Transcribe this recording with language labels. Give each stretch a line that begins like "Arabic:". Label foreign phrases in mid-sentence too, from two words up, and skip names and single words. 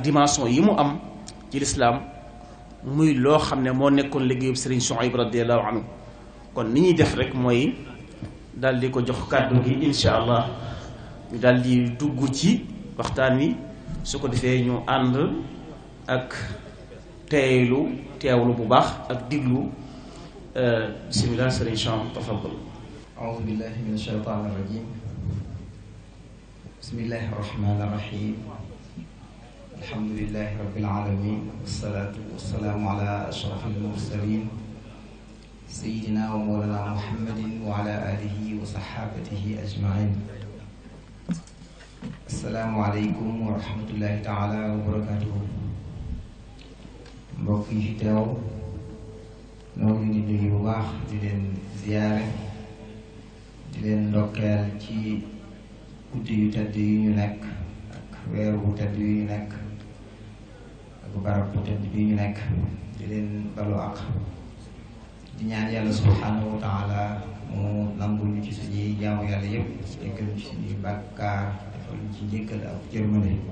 Wolof: dimension yi mu am ci lislaam muy loo xam ne moo nekkoon liggéeyub Serigne Souhaïbou
Arabic: رضي الله عنه
Wolof: kon ni ñuy def rek mooy daal di ko jox kàddu gi
Arabic: إن شاء الله
Wolof: ñu daal di dugg ci waxtaan wi su ko defee ñu ànd ak teewlu bu baax ak diglu bismillah Serigne Sam tafaddal.
Arabic: أعوذ بالله من الشيطان الرجيم بسم الله الرحمن الرحيم الحمد لله رب العالمين والصلاة والسلام على أشرف المرسلين سيدنا ومولانا محمد وعلى آله وصحابته أجمعين السلام عليكم ورحمة الله تعالى وبركاته
Wolof: mbokk yi fi teew noo ngi nuyu bu baax di leen ziyaare di leen ndokkeel ci guddi yu tedd yi ñu nekk ak weer bu tedd yi ñu nekk ak barab bu tedd bi ñu nekk di leen balu ak di ñaan yàlla
Arabic: سبحانه وتعالى
Wolof: mu nangul ñu ci suñuy jaamu yàlla yëpp jéggal ñu ci suñuy bàkkaar defal ñu ci njëkkal ak jërmande